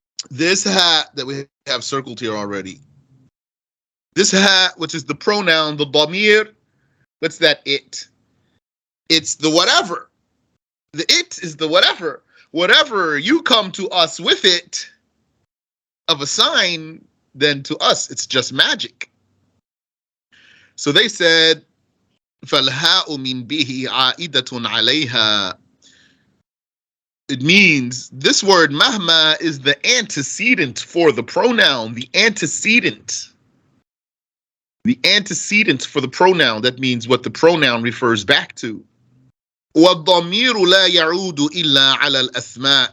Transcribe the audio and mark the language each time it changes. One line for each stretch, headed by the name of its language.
English: This hat that we have circled here already, this hat, which is the pronoun, the damir, what's that it? It's the whatever. The it is the whatever. Whatever you come to us with it of a sign, then to us it's just magic. So they said,
Arabic: فَالْهَاءُ مِنْ بِهِ عَائِدَةٌ عَلَيْهَا.
English: It means this word mahma is the antecedent for the pronoun, the antecedent. The antecedent for the pronoun, that means what the pronoun refers back to.
Arabic: وَالضَّمِيرُ لَا يَعُودُ إِلَّا عَلَى الْأَسْمَاءِ.